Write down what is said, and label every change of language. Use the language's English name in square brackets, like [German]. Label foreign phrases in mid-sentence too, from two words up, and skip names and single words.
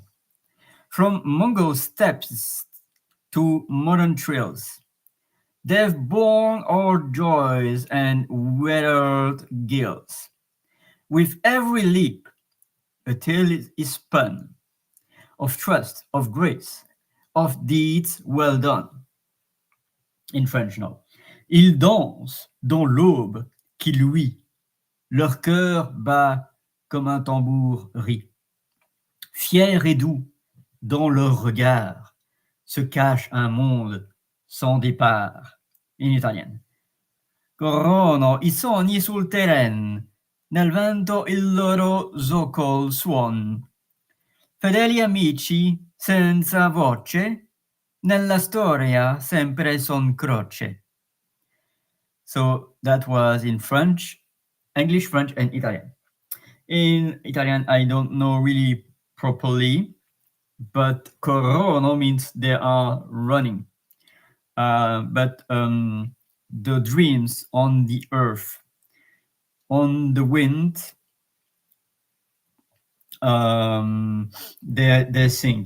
[English] From Mongol steppes to modern trails, they've borne our joys and weathered gales. With every leap, a tale is spun of trust, of grace, of deeds well done. In French now. [French] Ils dansent dans l'aube qui luit. Leur cœur bat comme un tambour rit. Fier et doux, dans leur regard, se cache un monde sans départ. [English] In Italian. [Italian] Corrono i sogni sul terreno, nel vento il loro zoccol suon. Fedeli amici senza voce, nella storia sempre son croce. [English] So that was in French, English, French, and Italian. In Italian, I don't know really properly, but corrono means they are running. But the dreams on the earth, on the wind, they sing.